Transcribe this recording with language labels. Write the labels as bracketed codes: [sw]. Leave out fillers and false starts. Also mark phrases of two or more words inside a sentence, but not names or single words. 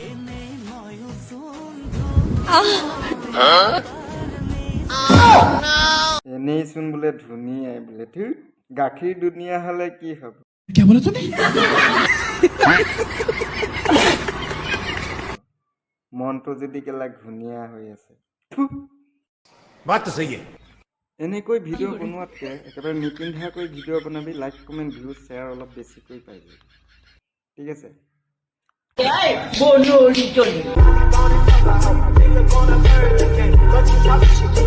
[as] এনেই চোন বোলে ধুনীয়াই বোলে ঠিক গাখীৰ দুনিয়া হলে কি হ'ব [hi] क्या बोला तूने [as] মনটো যদি কেলা ঘূণীয়া হৈ আছে। থু। এনেকৈ ভিডিঅ' বনোৱাতকে একেবাৰে নিপিন্ধাকৈ ভিডিঅ' বনাবি, [en] like comment views share [as] অলপ বেছিকৈ পাইবি, ঠিক আছে?